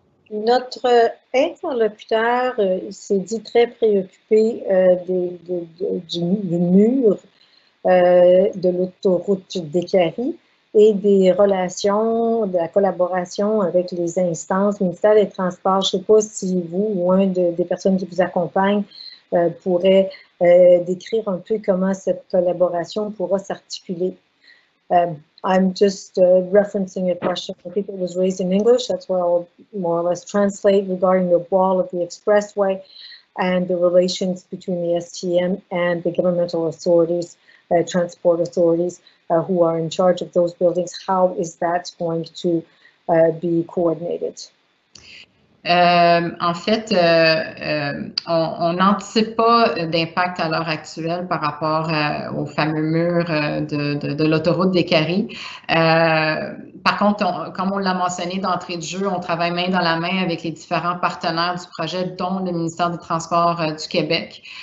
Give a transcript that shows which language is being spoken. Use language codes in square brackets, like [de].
[fr] Notre interlocuteur s'est dit très préoccupé du mur de l'autoroute d'Écarie et des relations, de la collaboration avec les instances, ministère des Transports. Je ne sais pas si vous ou un des personnes qui vous accompagnent pourrait décrire un peu comment cette collaboration pourra s'articuler. [en] I'm just referencing a question. I think it was raised in English. That's what I'll more or less translate regarding the wall of the expressway and the relations between the STM and the governmental authorities, transport authorities who are in charge of those buildings. How is that going to be coordinated? [fr] En fait, on n'anticipe pas d'impact à l'heure actuelle par rapport au fameux mur de l'autoroute d'Écarie. Par contre, comme on l'a mentionné d'entrée de jeu, on travaille main dans la main avec les différents partenaires du projet, dont le ministère des Transports du Québec.